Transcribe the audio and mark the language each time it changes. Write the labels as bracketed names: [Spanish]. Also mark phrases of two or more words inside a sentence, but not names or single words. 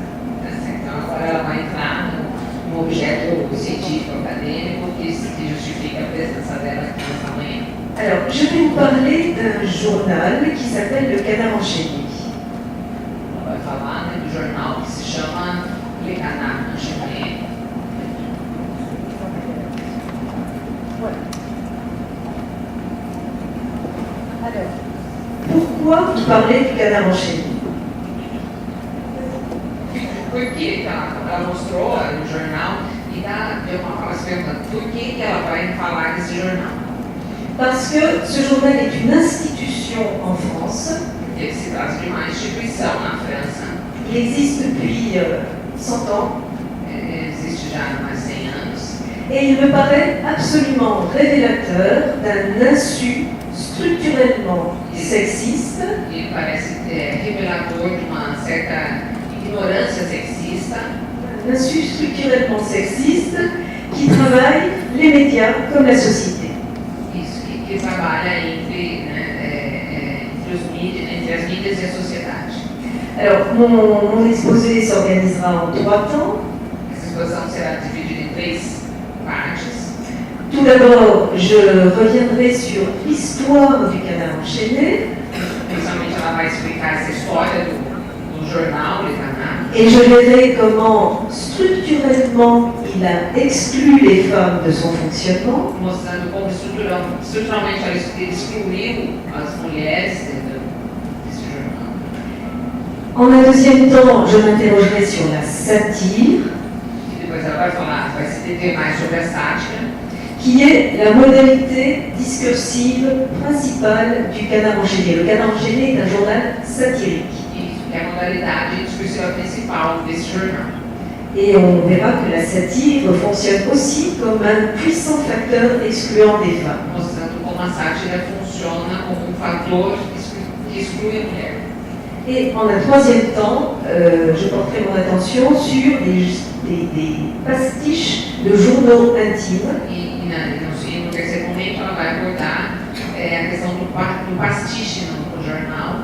[Portuguese] Então agora ela vai entrar no objeto científico acadêmico que justifica a presença dela aqui nessa manhã. [French] Alors, je vais vous parler d'un journal qui s'appelle Le Canard Enchaîné. [Portuguese] Ela vai falar, né, do jornal que se chama Le Canard Enchaîné. [French] Alors, pourquoi vous parlez du Canard Enchaîné? [Portuguese] Porque ela mostrou no jornal e deu uma fala se perguntando por que ela vai falar desse jornal. [French] Parce que ce journal est une institution en France. [Portuguese] Ele se trata de uma instituição na França. [French] Il existe depuis 100 ans. [Portuguese] Existe já há mais de 100 anos. [French] Et il me paraît absolument révélateur d'un insu structurellement sexiste. [Portuguese] E parece revelador de uma certa ignorância sexista. [French] Un insu structurellement sexiste qui travaille les médias comme la société. [Portuguese] Isso, que trabalha entre as mídias e a sociedade. [French] Alors, mon exposé s'organisera en 3 temps. [Portuguese] Essa exposição será dividida em 3 partes. [French] Tout d'abord, je reviendrai sur l'histoire du Canard Enchaîné. [Portuguese] Principalmente ela vai explicar essa história do jornal Le Canard. [French] Et je verrai comment structurellement il a exclu les femmes de son fonctionnement. [Portuguese] Mostrando como estruturalmente ela excluiu as mulheres desse jornal. [French] En un deuxième temps, je m'interrogerai sur la satire, [Portuguese] E depois ela vai se deter mais sobre a sátira, [French] qui est la modalité discursive principale du Canard Enchaîné. Le Canard Enchaîné est un journal satirique. [Portuguese] que é a modalidade discursiva principal desse jornal. [French] Et on verra que la satire fonctionne aussi comme un puissant facteur excluant des femmes. [Portuguese] Mostrando como a sátira funciona como fator que exclui a mulher. [French] Et en un troisième temps, je porterai mon attention sur des pastiches de journaux intimes. [Portuguese] No terceiro momento, ela vai abordar a questão do pastiche no jornal.